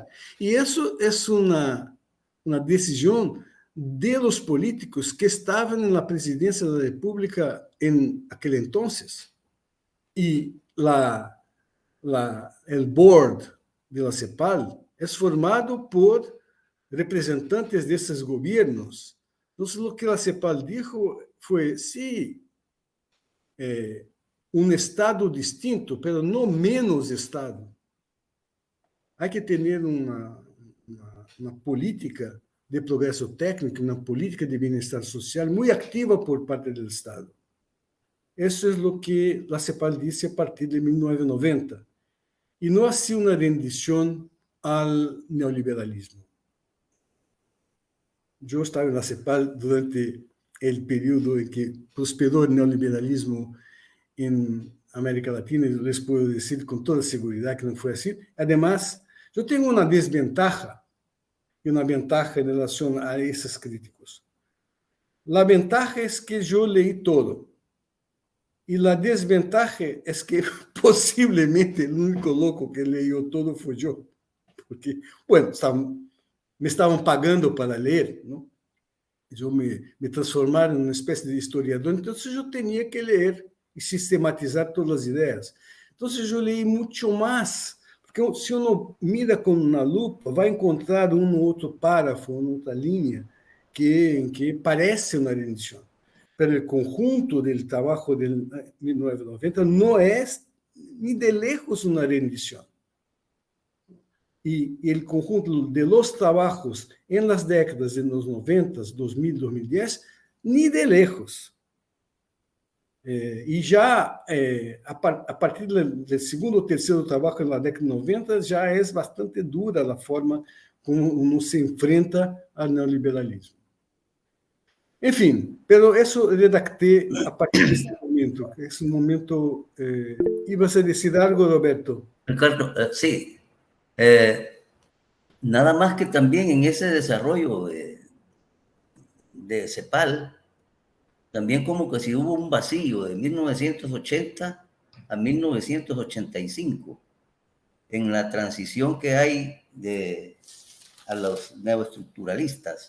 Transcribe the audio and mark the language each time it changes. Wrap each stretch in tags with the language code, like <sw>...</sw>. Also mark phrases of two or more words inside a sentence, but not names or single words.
<pt>E isso é uma decisão de</pt> <es>los políticos</es> <pt>que estavam na presidência da República em aquele entonces. E o board de la CEPAL é formado por representantes desses governos. Então, o que a CEPAL dijo foi: sí, um Estado distinto, pero não menos Estado. Há que ter uma política de progresso técnico, uma política de bem-estar social muito ativa por parte do Estado. Isso é o que a CEPAL disse a partir de 1990. E não há sido uma rendição ao neoliberalismo. Eu estava na CEPAL durante o período em que prosperou o neoliberalismo em América Latina, e</pt> <es>les puedo</es> <pt>dizer com toda segurança que não foi assim. Además, eu tenho uma desventaja e uma ventaja em relação a esses críticos. A ventaja é que eu leí todo. E a desventaja é que possivelmente o único louco que leu todo foi eu. Porque, bueno, me estavam pagando para ler, não? Eu me transformaram em uma espécie de historiador, então eu tinha que ler e sistematizar todas as ideias. Então eu li muito mais, porque se</pt> <es>uno mira</es> <pt>com uma lupa, vai encontrar um ou outro parágrafo, uma outra linha, que parece uma rendição. Mas o conjunto do trabalho de 1990 não é</pt> <es>ni de lejos</es> <pt>uma rendição.</pt> <es>Y el conjunto de los trabajos en las décadas de los 90, 2000, 2010, ni de lejos.</es> <pt>E já, a partir do segundo ou terceiro trabalho na década de 90, já é bastante dura a forma como se enfrenta ao neoliberalismo. Enfim, pero isso redacté a partir deste momento. Esse momento,</pt> <es>ibas a decir algo, Roberto? Ricardo, sí. Nada más que también en ese desarrollo de CEPAL, también como que si hubo un vacío de 1980 a 1985 en la transición que hay a los neoestructuralistas.</es>